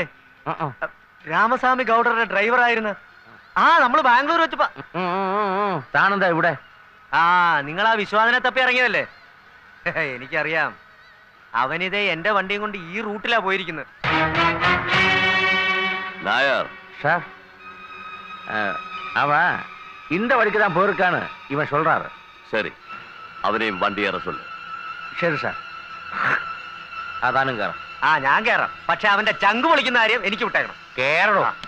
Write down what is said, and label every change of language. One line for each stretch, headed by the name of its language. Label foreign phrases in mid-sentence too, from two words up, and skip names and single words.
Malayalam: രാമസ്വാമി ഗൗഡറുടെ ഡ്രൈവർ ആയിരുന്നു. ആ, നമ്മള് ബാംഗ്ലൂർ വെച്ചപ്പോ. താനെന്താ ഇവിടെ? ആ, നിങ്ങൾ ആ വിശ്വാസനെ തപ്പി ഇറങ്ങിയതല്ലേ? എനിക്കറിയാം. അവനിതേ എന്റെ വണ്ടിയും കൊണ്ട് ഈ റൂട്ടിലാ പോയിരിക്കുന്നത്.
Tamil: நாயர் சார், அவன் இந்த வழிக்கு தான் போயிருக்கான்னு இவன் சொல்றாரு. சரி, அவனையும் வண்டி ஏற சொல்லு.
Malayalam: ശരി സാർ. അതാനും കയറാം. ആ, ഞാൻ കയറാം. പക്ഷെ അവന്റെ ചങ്ക് പൊളിക്കുന്ന കാര്യം എനിക്ക് വിട്ടേക്കണം. കേറണോ?